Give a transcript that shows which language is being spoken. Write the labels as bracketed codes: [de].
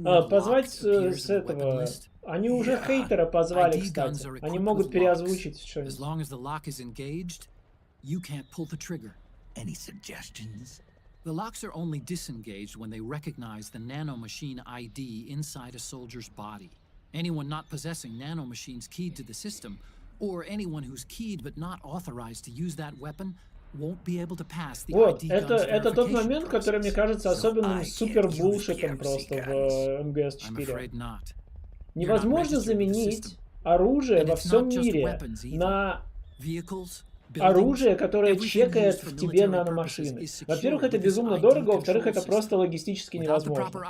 [ru] Позвать с этого... Они уже хейтера позвали, кстати. Они могут переозвучить что-нибудь. [en] The locks are only disengaged when they recognize the nanomachine ID inside a soldier's body. Anyone not possessing nanomachines keyed to the system, or anyone who's keyed but not authorized to use that weapon, won't be able to pass the [ru] Вот, [en] ID gun's [ru] это тот момент, который мне кажется особенным супер-булшитом просто в МГС-4. Невозможно заменить оружие во всем мире на оружие, которое чекает в тебе наномашины. Во-первых, это безумно дорого, во-вторых, это просто логистически невозможно.